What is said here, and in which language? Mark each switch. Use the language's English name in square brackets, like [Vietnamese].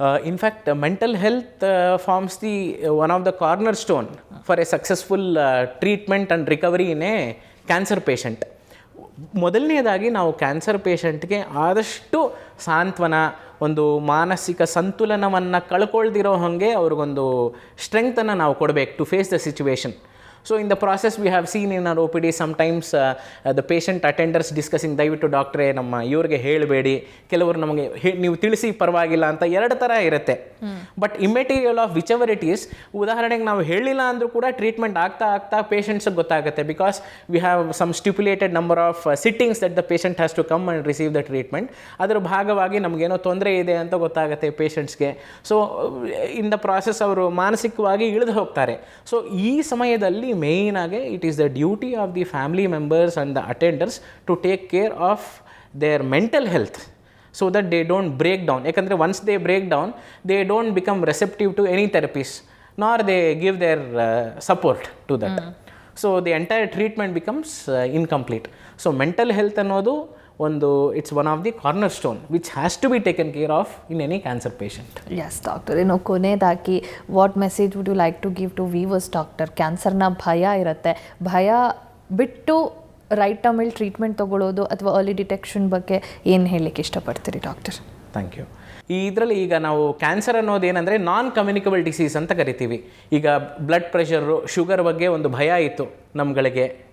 [English] In fact mental health forms the one of the cornerstone for a successful treatment and recovery in a cancer patient. [Kannada] ಮೊದಲನೇದಾಗಿ ನಾವು cancer ಪೇಷಂಟ್ಗೆ ಆದಷ್ಟು ಸಾಂತ್ವನ, ಒಂದು ಮಾನಸಿಕ ಸಂತುಲನವನ್ನು ಕಳ್ಕೊಳ್ದಿರೋ ಹಾಗೆ ಅವ್ರಿಗೊಂದು ಸ್ಟ್ರೆಂಗ್ತನ್ನು ನಾವು ಕೊಡಬೇಕು [English] To face the situation. So in the process we have seen in our OPD sometimes the patient attenders discussing, [Kannada] ದಯವಿಟ್ಟು ಡಾಕ್ಟ್ರೇ ನಮ್ಮ ಇವ್ರಿಗೆ ಹೇಳಬೇಡಿ, ಕೆಲವರು ನಮಗೆ ನೀವು ತಿಳಿಸಿ ಪರವಾಗಿಲ್ಲ ಅಂತ ಎರಡು ಥರ ಇರುತ್ತೆ. [English] but immaterial of whichever it is, [Kannada] ಉದಾಹರಣೆಗೆ ನಾವು ಹೇಳಿಲ್ಲ ಅಂದರೂ ಕೂಡ ಟ್ರೀಟ್ಮೆಂಟ್ ಆಗ್ತಾ ಪೇಷಂಟ್ಸ್ಗೆ ಗೊತ್ತಾಗುತ್ತೆ. [English] Because we have some stipulated number of sittings that the patient has to come and receive the treatment. [Kannada] ಅದರ ಭಾಗವಾಗಿ ನಮಗೇನೋ ತೊಂದರೆ ಇದೆ ಅಂತ ಗೊತ್ತಾಗುತ್ತೆ ಪೇಷಂಟ್ಸ್ಗೆ. [English] so in the process [Kannada] ಅವರು ಮಾನಸಿಕವಾಗಿ ಇಳಿದು ಹೋಗ್ತಾರೆ. [English] So ಈ ಸಮಯದಲ್ಲಿ main ಆಗಿ it is the duty of the family members and the attenders to take care of their mental health so that they don't break down. ಯಾಕಂದರೆ once they break down, they don't become receptive to any therapies nor they give their support to that. So the entire treatment becomes incomplete. So mental health ಅನ್ನೋದು it's one of the cornerstone which has to be taken care of in any cancer patient. Yes doctor, ಕೊನೆಯದಾಗಿ what message would you like to give to viewers doctor? [Kannada] ಕ್ಯಾನ್ಸರ್ನ ಭಯ ಇರುತ್ತೆ, ಭಯ ಬಿಟ್ಟು right ಟೈಮಲ್ಲಿ treatment ತೊಗೊಳ್ಳೋದು ಅಥವಾ ಅರ್ಲಿ ಡಿಟೆಕ್ಷನ್ ಬಗ್ಗೆ ಏನು ಹೇಳಲಿಕ್ಕೆ ಇಷ್ಟಪಡ್ತೀರಿ ಡಾಕ್ಟರ್? [English] Thank you. [Kannada] ಇದರಲ್ಲಿ ಈಗ ನಾವು ಕ್ಯಾನ್ಸರ್ ಅನ್ನೋದೇನೆಂದರೆ ನಾನ್ ಕಮ್ಯುನಿಕಬಲ್ ಡಿಸೀಸ್ ಅಂತ ಕರಿತೀವಿ. ಈಗ ಬ್ಲಡ್ ಪ್ರೆಷರು, ಶುಗರ್ ಬಗ್ಗೆ ಒಂದು ಭಯ ಇತ್ತು ನಮ್ಗಳಿಗೆ.